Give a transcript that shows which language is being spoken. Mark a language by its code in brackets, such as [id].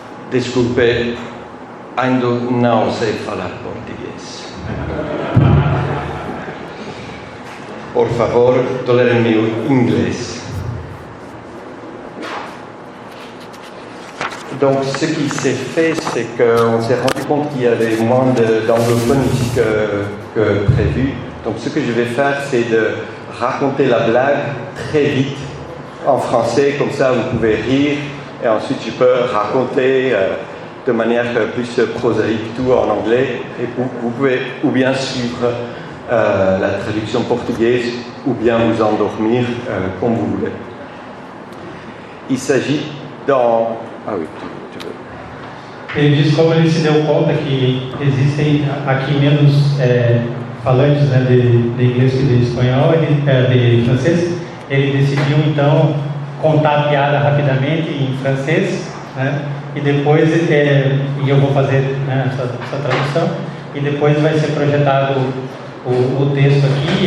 [pt] Desculpe, ainda não sei falar português. Por favor, tolérez-me o inglês. [fr] Donc, ce qui s'est fait, c'est qu'on s'est rendu compte qu'il y avait moins d'anglophonie que prévu. Donc, ce que je vais faire, c'est de raconter la blague très vite en français, comme ça vous pouvez rire, et ensuite je peux raconter de manière plus prosaïque tout en anglais, et vous pouvez ou bien suivre la traduction portugaise ou bien vous endormir comme vous voulez. Il s'agit dans... Ah oui, tu veux. [pt] Ele diz como ele se deu conta que existem aqui menos falantes, né, de inglês que de espanhol, de francês. Ele decidiu então contar a piada rapidamente em francês, né, e depois e eu vou fazer, né, essa tradução, e depois vai ser projetado o texto aqui.